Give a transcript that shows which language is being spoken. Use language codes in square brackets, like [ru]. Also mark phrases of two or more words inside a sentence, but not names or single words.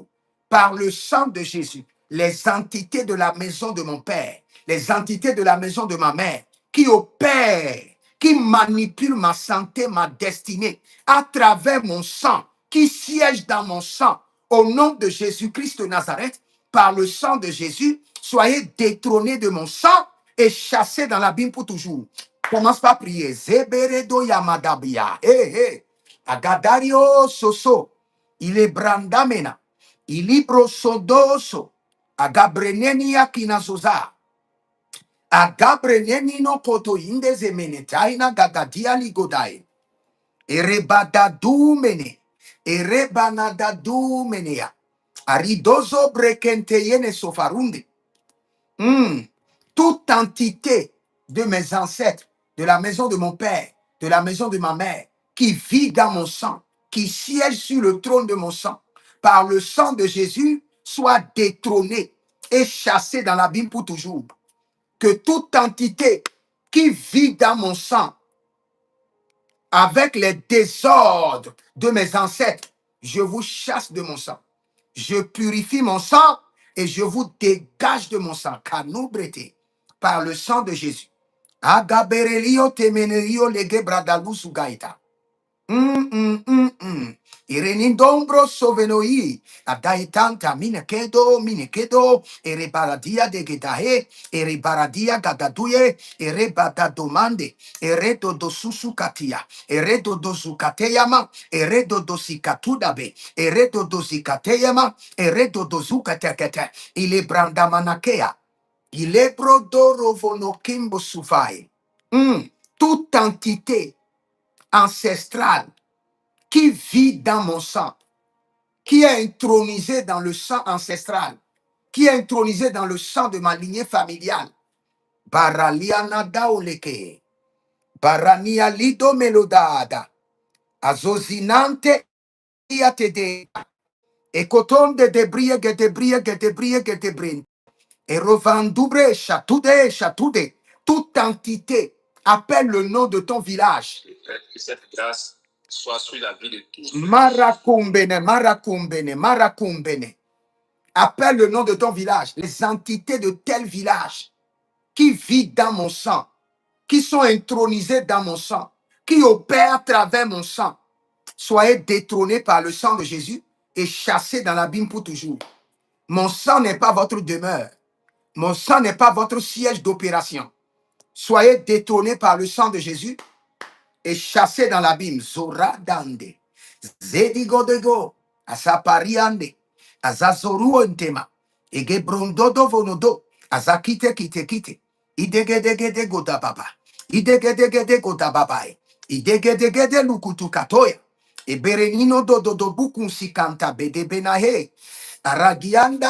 [fr] Par le sang de Jésus, les entités de la maison de mon père, les entités de la maison de ma mère, qui opèrent, qui manipulent ma santé, ma destinée, à travers mon sang, qui siègent dans mon sang, au nom de Jésus-Christ de Nazareth, par le sang de Jésus, soyez détrônés de mon sang et chassés dans l'abîme pour toujours. Commence par prier. Zeberedo yamadabia. Agadario soso. Il est brandamena. Il libro sodoso. Agabrenenia kinazoza. Agabrenenino koto inde zemenetaina gagadia ligodai. Erebadadumene. Erebanadadumenea. Aridozo brekenteyene sofarundi. Toute entité de mes ancêtres, de la maison de mon père, de la maison de ma mère, qui vit dans mon sang, qui siège sur le trône de mon sang, par le sang de Jésus, soit détrônée et chassée dans l'abîme pour toujours. Que toute entité qui vit dans mon sang, avec les désordres de mes ancêtres, je vous chasse de mon sang. Je purifie mon sang et je vous dégage de mon sang. Canoubrete, par le sang de Jésus. Agaberelio temenerio lege bradalu sugaita. Irenindombro sovenoi, adaitanta minekedo, erebaradia de gedahe, erebaradia gadaduye, erebadadomande, eredo dosusu katia, eredo dosukateyama, eredo dosikatudabe, eredo dosikateyama, eredo dozukatekete, ile brandamanakea, ile brodorovono kimbo sufai. Toute entité ancestrale qui vit dans mon sang, qui est intronisé dans le sang ancestral, qui est intronisé dans le sang de ma lignée familiale. Baraliana daoleke, barania lido melodada, azozinante iatede, ekoton de debrie gedebrie, et revendoubre chatude, toute entité appelle le nom de ton village. Que cette grâce soit sur la vie de tous. Marakumbene. Appelle le nom de ton village. Les entités de tel village qui vivent dans mon sang, qui sont intronisées dans mon sang, qui opèrent à travers mon sang, soyez détrônés par le sang de Jésus et chassés dans l'abîme pour toujours. Mon sang n'est pas votre demeure. Mon sang n'est pas votre siège d'opération. Soyez détrônés par le sang de Jésus et chassés dans l'abîme. Zoradande, Zedigodego, Asapariande, Azazoruentema, Egebrondodo vonodo, Azakite kite, Idegedegede godababa, Idegedegede godababai, Idegedegede lukutukatoya, Eberenino dodo bukun sikanta bedebenahe, Aragianda